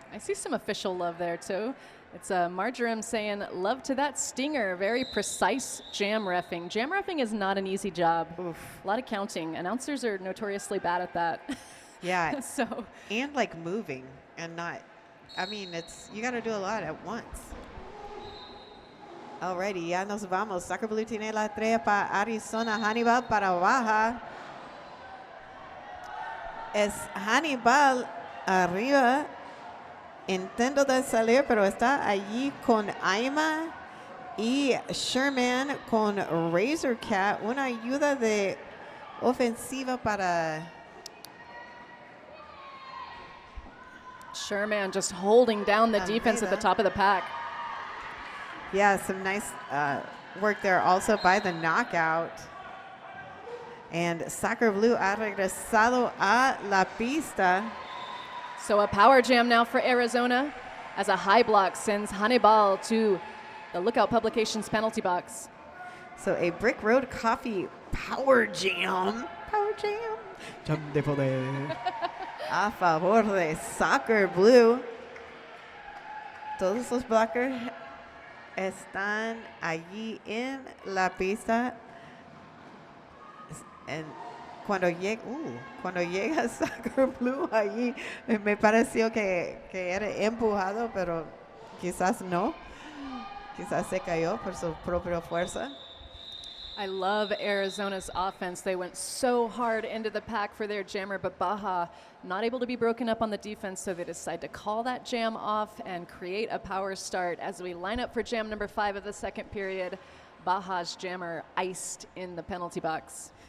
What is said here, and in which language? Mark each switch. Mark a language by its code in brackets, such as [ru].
[en] I see some official love there, too. It's Marjoram saying, love to that stinger. Very precise jam reffing. Jam reffing is not an easy job. Oof. A lot of counting. Announcers are notoriously bad at that. Yeah. So. And like moving and not, I mean, you got to do a lot at once. [es] Alrighty, ya nos vamos. Soccer Blue tiene la estrella para Arizona, Hannibal para Baja. Es Hannibal arriba. Intento de salir, pero está allí con Aima y Sherman con Razor Cat. Una ayuda de ofensiva para... [en] Sherman just holding down the defense at the top of the pack. Yeah, some nice work there also by the knockout. [es] And Soccer Blue ha regresado a la pista. [en] So a power jam now for Arizona as a high block sends Hannibal to the Lookout Publications penalty box. So a Brick Road Coffee power jam. Power jam. [es] Jam de poder. A favor de Soccer Blue. Todos los blockers están allí en la pista. And cuando llega Soccer Blue allí, me pareció que era empujado, pero quizás no. Quizás se cayó por su propia fuerza. [en] I love Arizona's offense. They went so hard into the pack for their jammer, but Baja not able to be broken up on the defense, so they decide to call that jam off and create a power start. As we line up for jam number 5 of the second period, Baja's jammer iced in the penalty box.